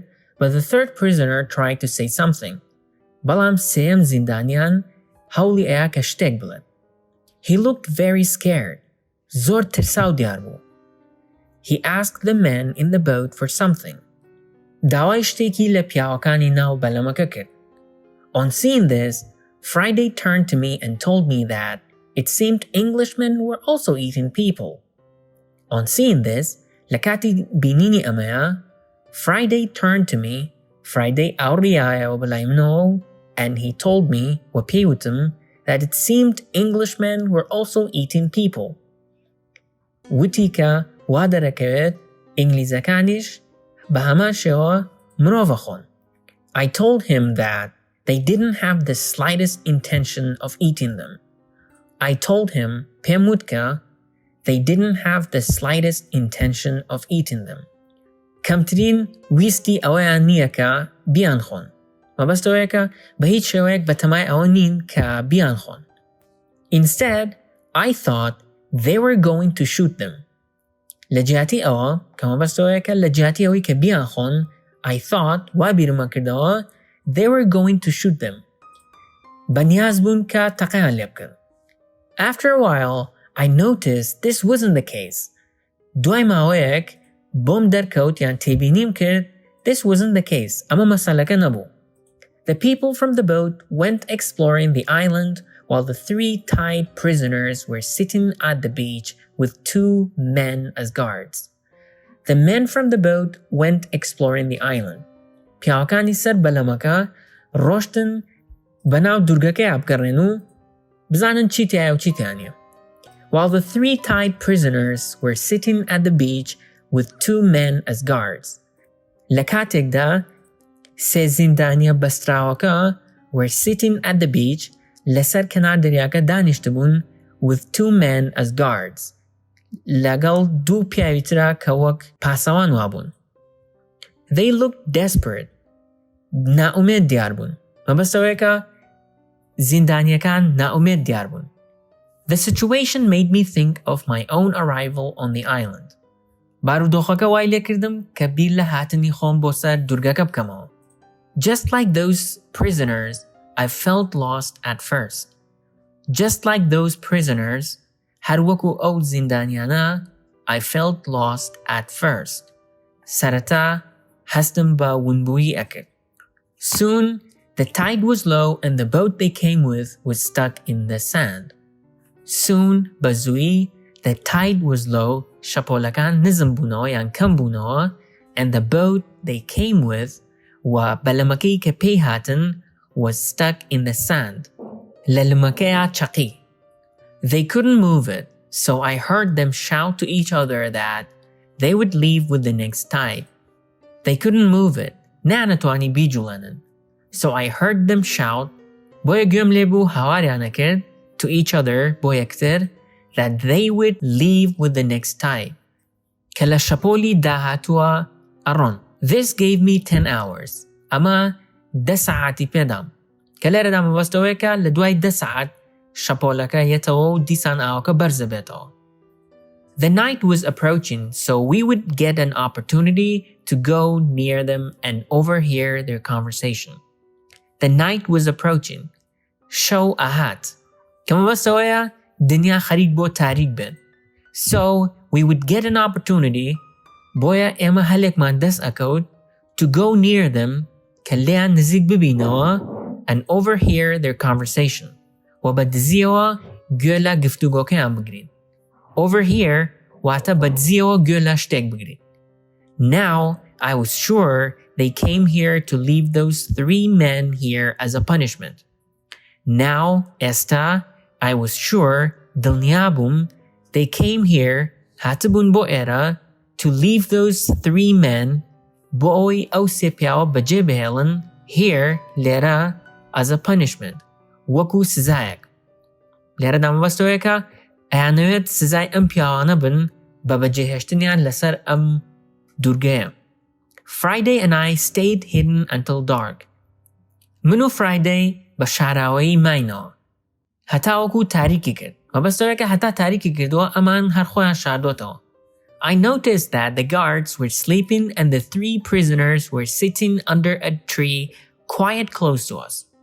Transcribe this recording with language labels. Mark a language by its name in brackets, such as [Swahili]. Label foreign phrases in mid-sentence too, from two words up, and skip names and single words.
[English] But the third prisoner tried to say something. [Central Kurdish] بەڵام سێم زیندانیان هەوڵی ئەیا کە شتێک بڵێت. [English] He looked very scared. [Central Kurdish] زۆر ترساو دیار بوو. [English] He asked the men in the boat for something. [Central Kurdish] داوای شتێکی لە پیاوەکانی ناو بەلەمەکە کرد. [English] On seeing this, Friday turned to me and told me that it seemed Englishmen were also eating people. On seeing this, [Central Kurdish] لە کاتی بینینی ئەمەیە, [English] Friday turned to me. Friday [Central Kurdish] ئاوڕیایەوە بەلای منەوە [English] and he told me [Central Kurdish] و پێیوتم [English] that it seemed Englishmen were also eating people. [Central Kurdish] وتی کە وا دەرەکەوێت ئینگلیزەکانیش بە هەمان شێوە مرۆڤە خۆن. [English] I told him that they didn't have the slightest intention of eating them. I told him [Central Kurdish] پێم وت کە [English] they didn't have the slightest intention of eating them. [Central Kurdish] کەمترین ویستی ئەوەیان نییە کە بیان خۆن. مەبەستەوەیە کە بە هیچ شێوەیەک بە تەمای ئەوە نین کە بیان خۆن. [English] Instead, I thought they were going to shoot them. [Central Kurdish] لە جیاتی ئەوە کە مەبەستەوەیە کە لە جیاتی ئەوەی کە بیان خۆن, [English] I thought [Central Kurdish] وا بیرمە کردەوە [English] they were going to shoot them. [Central Kurdish] بەنیاز بوون کە تەقەیان لێ بکەن. [English] After a while, I noticed this wasn't the case. [Central Kurdish] دوای ماوەیەک بۆم دەرکەوت یان تێبینیم کرد [English] this wasn't the case. [Central Kurdish] ئەمە مەسەلەکە نەبوو. [English] The people from the boat went exploring the island while the 3 tied prisoners were sitting at the beach with 2 men as guards. The men from the boat went exploring the island. [Central Kurdish] پیاوەکانی سەر بەلەمەکە ڕۆشتن بەناو دوورگەکەی ئابگەڕێن و بزانن چی تایە و چی تیانە. [English] While the 3 tied prisoners were sitting at the beach with 2 men as guards. [Central Kurdish] لە کاتێکدا سێ زیندانیە بەستراوەکە [English] were sitting at the beach [Central Kurdish] لەسەر کەنار دەریاکە دانیشتبوون [English] with 2 men as guards. [Central Kurdish] لەگەڵ 2 پیاوی ترا کە وەک پاسەوان وابوون. [English] They looked desperate. [Central Kurdish] ناومێد دیار بوون. مەبەستەوەیە کە زیندانیەکان ناومێد دیار بوون. [English] The situation made me think of my own arrival on the island. [Central Kurdish] بارودۆخەکە وای لێ کردم کە بیر لە هاتنی خۆم بۆ سەر دوورگەکە بکەمەوە. [English] Just like those prisoners, I felt lost at first. Just like those prisoners, [Central Kurdish] هەر وەکو ئەو زیندانیانە, [English] I felt lost at first. [Central Kurdish] سەرەتا هەستم بە ونبووی ئەکرد. [English] Soon, the tide was low and the boat they came with was stuck in the sand. Soon, [Central Kurdish] بە زوویی, [English] the tide was low, [Central Kurdish] شەپۆلەکان نزم بوونەوە یان کەم بوونەوە, [English] and the boat they came with [Central Kurdish] و بەلەمەکەی کە پێی هاتن [English] was stuck in the sand. [Central Kurdish] لە لمەکەیە چەقی. [English] They couldn't move it, so I heard them shout to each other that they would leave with the next tide. They couldn't move it. [Central Kurdish] نانەتوانی بیجوڵێنن. [English] So I heard them shout, [Central Kurdish] بۆیە گوێم لێبوو هاواریانە کرد, [English] to each other, [Central Kurdish] بۆ یەکتر, [English] that they would leave with the next tide. [Central Kurdish] کە لە شەپۆلی داهاتووە ئەڕۆن. [English] This gave me 10 hours. [Central Kurdish] ئەمە 10 ساعتی پێدام. کە لێرەدا مەبەستەوەیە کە لە دوای 10 ساعت شەپۆلەکە یەتەوە و دیسان ئاوەکە بەرزە بێتەوە. [English] The night was approaching, so we would get an opportunity to go near them and overhear their conversation. The night was approaching. [Central Kurdish] شەو ئاهات. کە مەبەستەوەیە دنیا خەریک بۆ تاریک بێت. [English] So we would get an opportunity, [Central Kurdish] بۆیە ئێمە هەلێکمان دەست ئەکەوت, [English] to go near them, [Central Kurdish] کە لێیان نزیک ببینەوە [English] and overhear their conversation [Central Kurdish] و بە دزیەوە گوێ لە گفتوگۆکەیان بگرین. Overhear واتە بە دزیەوە گوێ لە شتێک بگرین. [English] Now I was sure they came here to leave those 3 men here as a punishment. Now, ئێستا, I was sure دڵنیابووم they came here [Central Kurdish] هاتبوون بۆ ئێرە [English] to leave those 3 men [Central Kurdish] بۆ ئەوەی ئەو سێ پیاوە بەجێ بهێڵن [English] here لێرە as a punishment [Central Kurdish] وەکو سزایەک. لێرەدا مەبەستەوەیەکە ئەیانەوێت سزای ئەم پیاوانە بن بە بەجێهێشتنیان لەسەر ئەم دوورگەیە. [English] Friday and I stayed hidden until dark. [Central Kurdish] من و Friday بە شاراوەیی ماینەوە هەتا وەکو تاریکی کرد. مەبەستەوەیەکە هەتا تاریکی کردووە ئەمان هەر خۆیان شاردۆتەوە. [English] I noticed that the guards were sleeping and the 3 prisoners were sitting under a tree quite close to us.